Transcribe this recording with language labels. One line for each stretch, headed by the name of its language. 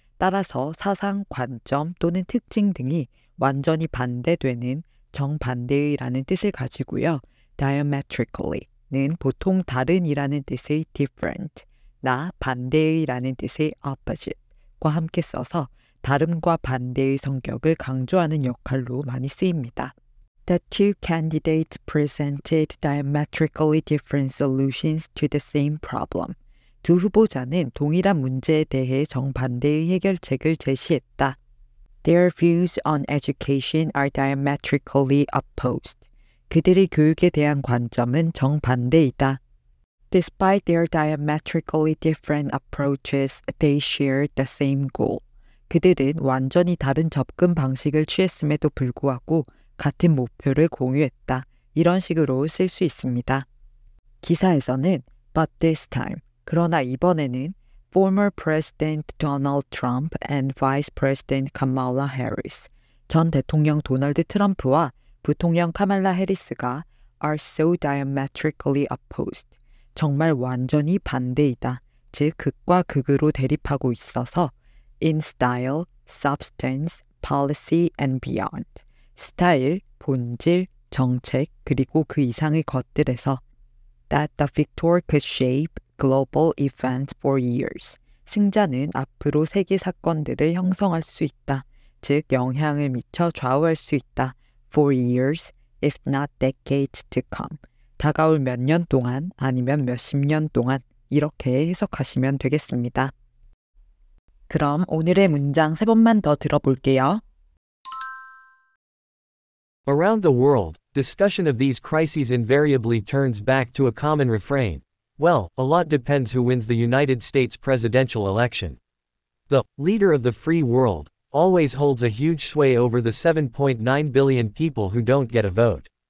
Korean: 따라서 사상, 관점 또는 특징 등이 완전히 반대되는 정반대의라는 뜻을 가지고요. diametrically는 보통 다른이라는 뜻의 different, 나 반대의라는 뜻의 opposite과 함께 써서 다름과 반대의 성격을 강조하는 역할로 많이 쓰입니다.
English: The two candidates presented diametrically different solutions to the same problem.
Korean: 두 후보자는 동일한 문제에 대해 정반대의 해결책을 제시했다.
English: Their views on education are diametrically opposed.
Korean: 그들의 교육에 대한 관점은 정반대이다.
English: Despite their diametrically different approaches, they shared the same goal.
Korean: 그들은 완전히 다른 접근 방식을 취했음에도 불구하고 같은 목표를 공유했다. 이런 식으로 쓸 수 있습니다. 기사에서는
English: But this time,
Korean: 그러나 이번에는
English: former President Donald Trump and Vice President Kamala Harris,
Korean: 전 대통령 도널드 트럼프와 부통령 카말라 해리스가
English: are so diametrically opposed.
Korean: 정말 완전히 반대이다. 즉 극과 극으로 대립하고 있어서
English: in style, substance, policy and beyond.
Korean: 스타일, 본질, 정책, 그리고 그 이상의 것들에서
English: that the victor could shape global events for years.
Korean: 승자는 앞으로 세계 사건들을 형성할 수 있다. 즉 영향을 미쳐 좌우할 수 있다.
English: for years, if not decades to come.
Korean: 다가올 몇 년 동안 아니면 몇십 년 동안 이렇게 해석하시면 되겠습니다. 그럼 오늘의 문장 3번만 더 들어볼게요.
English: Around the world, discussion of these crises invariably turns back to a common refrain. Well, a lot depends who wins the United States presidential election. The leader of the free world always holds a huge sway over the 7.9 billion people who don't get a vote.